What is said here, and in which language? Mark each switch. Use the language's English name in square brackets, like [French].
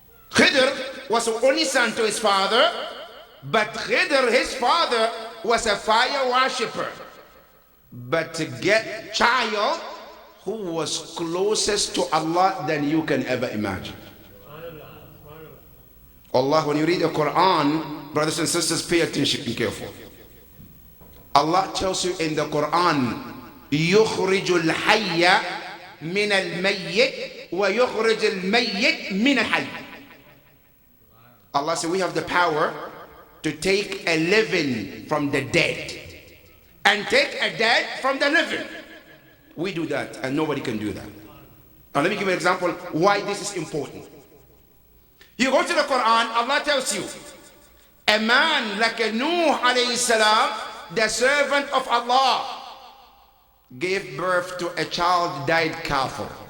[English] Khidr was the only son to his father, but Khidr, his father, was a fire worshipper. But to get child who was closest to Allah than you can ever imagine. Allah, when you read the Quran, brothers and sisters, pay attention and careful. [Arabic] Allah tells you in the Quran, يخرج الحي من الميت ويخرج الميت من الحي. [English] Allah said we have the power to take a living from the dead and take a dead from the living. We do that and nobody can do that. Now let me give you an example why this is important. You go to the Quran, Allah tells you, a man like a Nuh alayhi salam, the servant of Allah, gave birth to a child, died kafir.